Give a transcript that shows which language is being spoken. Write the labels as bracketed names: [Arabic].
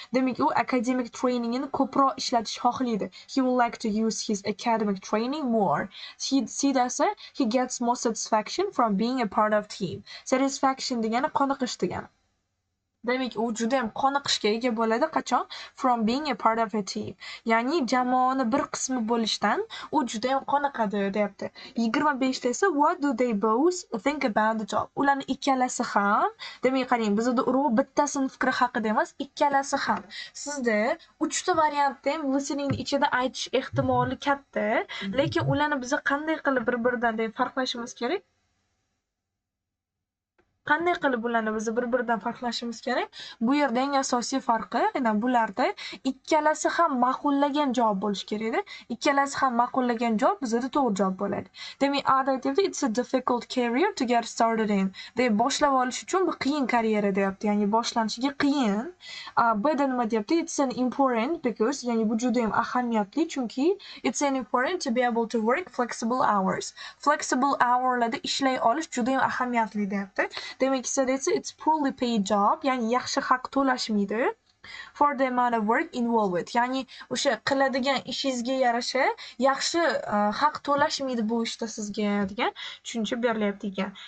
[Uzbek] Demak, u akademik trainingini ko'proq ishlatish xohlaydi. [English] He would like to use his academic training more. [Uzbek] C'da esa [English] he gets more satisfaction from being a part of team. [Uzbek] Satisfaction degani qoniqish degani. Demak, u juda ham qoniqishga ega bo'ladi qachon? [English] From being a part of a team. [Uzbek] Ya'ni jamoani bir qismi bo'lishdan u juda ham qoniqadi, deyapti. 25 ta esa [English] what do they both think about the job? [Uzbek] Ularning ikkalasi ham, demak qarang, bizda urug'i bittasini fikri haqida emas, ikkalasi ham. Sizda 3 ta variantda ham listeningni ichida aytish ehtimoli katta, lekin ularni biz qanday qilib bir-biridan farqlashimiz kerak? Qanday qilib ularni biz bir-biridan farqlashimiz kerak? Bu yerda eng asosiy farqi, aynan bularda ikkalasi ham ma'qullagan javob bo'lishi kerak-da. Ikkalasi ham ma'qullagan javob bizda to'g'ri javob bo'ladi. Demak, A'da aytibdi, [English] it's a difficult career to get started in. [Uzbek] Deb boshlab olish uchun bu qiyin karyera deyapti. Ya'ni boshlanishiga qiyin. B'da nima deyapti? [English] It's an important because, [Uzbek] ya'ni bu juda ham ahamiyatli, chunki [English] it's an important to be able to work flexible hours. [Uzbek] Flexible hourlarda ishlay olish juda ham ahamiyatli deyapti. Demak, [English] it's poorly paid job, [Uzbek] ya'ni yaxshi haq to'lashmaydi. [English] For the amount of work involved. [Uzbek] Ya'ni o'sha qiladigan ishingizga yarasha yaxshi haq to'lashmaydi bu ishda sizga degan tushuncha berilyapti ekan.